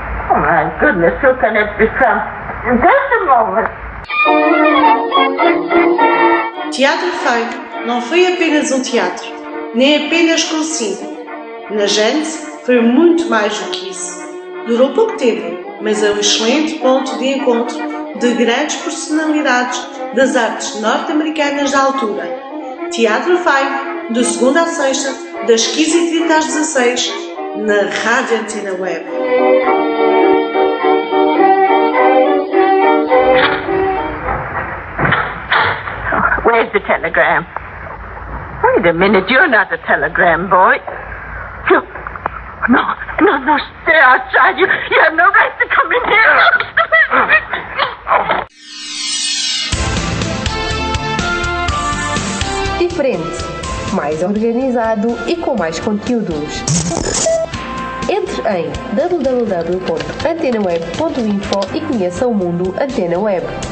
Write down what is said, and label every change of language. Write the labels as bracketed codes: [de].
[en] Oh my goodness, who can it be from? Just a moment. [pt] Teatro Funk não foi apenas teatro, nem apenas consigo. Na gente, foi muito mais do que isso. Durou pouco tempo, mas é um excelente ponto de encontro de grandes personalidades das artes norte-americanas da altura. Teatro Funk, de segunda a sexta, das 15h30 às 16h, na Rádio Antena Web. [en] Where's the telegram? Wait a minute, you're not a telegram boy. You... No, no, no, stay outside. You have no right to come in here. [pt] Diferente, mais organizado e com mais conteúdos. Entre em www.antenaweb.info e conheça o mundo Antena Web.